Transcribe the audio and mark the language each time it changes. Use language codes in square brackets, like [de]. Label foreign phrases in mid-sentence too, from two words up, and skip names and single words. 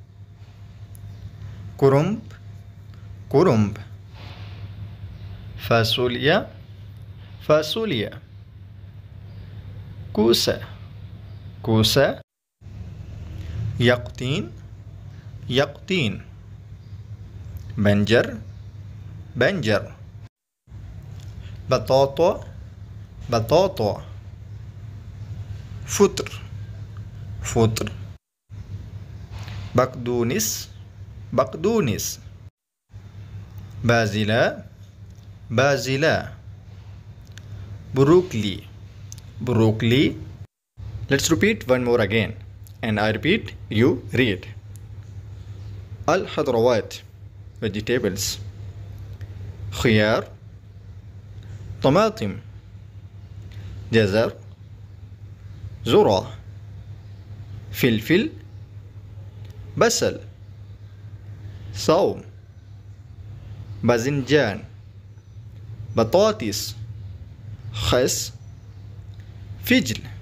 [ar] كرنب كرنب. فاصوليا فاصوليا. كوسا كوسا. يقطين يقطين. بنجر بنجر. بطاطا بطاطا. فطر فطر. بقدونس بقدونس. بازيلا بازيلا. بروكلي بروكلي. [en] Let's repeat one more again and I repeat, you read. [ar] الخضروات vegetables. خيار طماطم جزر ذرة فلفل بصل ثوم باذنجان بطاطس خس فجل